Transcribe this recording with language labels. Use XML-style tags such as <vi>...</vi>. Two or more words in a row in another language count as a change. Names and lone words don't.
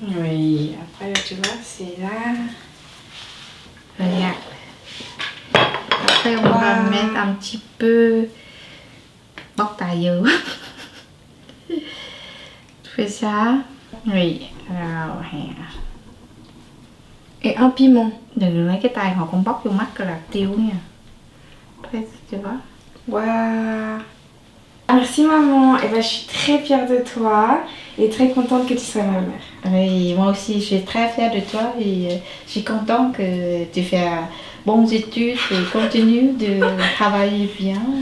<fr>Oui, après tu vois, c'est là. Regarde. Après on va va mettre un petit peu bóc taille. Tu fais ça. Oui. Alors, Et un piment.</fr> <vi>đừng lấy cái tay họ cũng bóc vô mắt là tiêu nha. Thấy chưa?</vi> <fr>Waouh. Merci maman. Et ben, je suis très fière de toi et très contente que tu sois ma mère. Oui, moi aussi, je suis très fière de toi et je suis contente que tu fais bonnes études et continue de travailler bien.</fr>